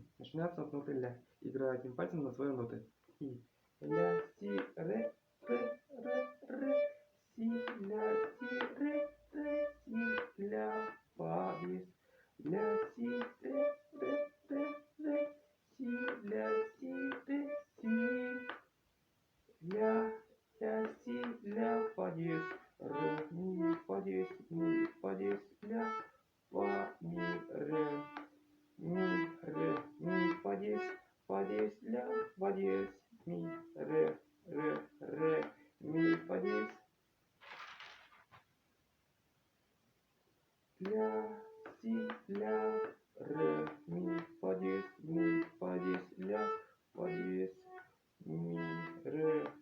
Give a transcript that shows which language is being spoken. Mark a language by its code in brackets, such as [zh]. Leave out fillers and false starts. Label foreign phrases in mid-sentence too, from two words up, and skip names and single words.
[ru] Начинается от ноты ля. Играю одним пальцем на свои ноты. И ля, си, ре, си, ля, си, ре, си, ля, фа, дис, ля, си, ре, си, ля, си, ре, си, ля, си, ля, фа, дис, ре, ми, фа, дис, ля, фа, ми, ре. Ми, фа, дис, ля, фа, дис, ми, ре, ми, фа, дис, ля, си, ля, ре, ми, фа, дис, ля, фа, дис, ми, ре,